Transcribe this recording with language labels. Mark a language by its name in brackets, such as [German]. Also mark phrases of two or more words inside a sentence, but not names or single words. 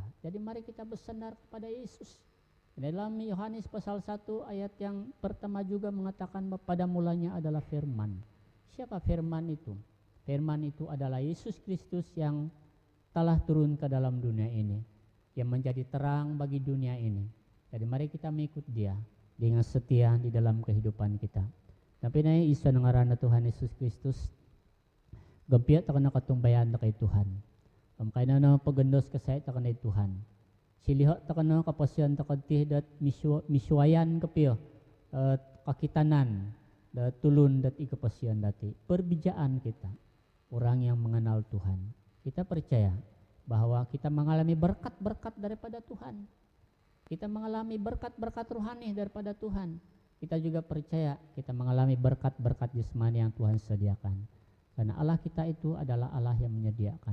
[Indonesian] Jadi mari kita bersandar kepada Yesus. Dalam Yohanes pasal 1 ayat yang pertama juga mengatakan bahwa pada mulanya adalah firman. Siapa firman itu? Firman itu adalah Yesus Kristus yang telah turun ke dalam dunia ini, yang menjadi terang bagi dunia ini. Jadi mari kita mengikut Dia dengan setia di dalam kehidupan kita. [Kalanguya] Tapi na isa ngaran Tuhan Yesus Kristus, gampia takana katumbayan na kay Tuhan. Kaya na pagandos kasay takana Tuhan. Siliho takana kapasyan takadti dat miswayan kapiyo kakitanan dat tulun dat ikapasyan dati. [Indonesian] Perbijaan kita, orang yang mengenal Tuhan. Kita percaya bahwa kita mengalami berkat-berkat daripada Tuhan. Kita mengalami berkat-berkat rohani daripada Tuhan. Kita juga percaya kita mengalami berkat-berkat jasmani yang Tuhan sediakan. Karena Allah kita itu adalah Allah yang menyediakan.